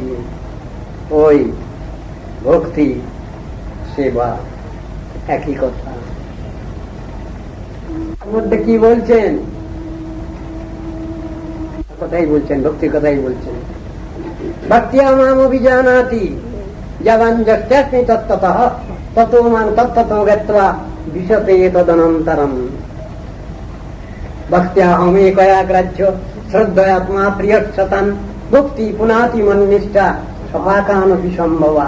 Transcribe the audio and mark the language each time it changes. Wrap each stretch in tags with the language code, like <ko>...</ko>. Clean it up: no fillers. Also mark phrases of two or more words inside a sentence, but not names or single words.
<bn>ওই ভক্তি সেবা একই কথা। মধ্যে কি বলছেন? কথাই বলছেন, ভক্তির কথাই বলছেন।</bn> <sa>ভক্তিয়া মাম অভিজানাতি যবান যস্মি তত্ত্বতঃ ততো মাং তত্ত্বতো গত্বা বিশতে তদনন্তরম। ভক্তিয়া হমেকয়া গ্রাহ্য শ্রদ্ধয়াত্মা প্রিয়সতান ভক্তি পুনাতি মন্নিষ্ঠা সপাকানপি সম্ভবা।</sa>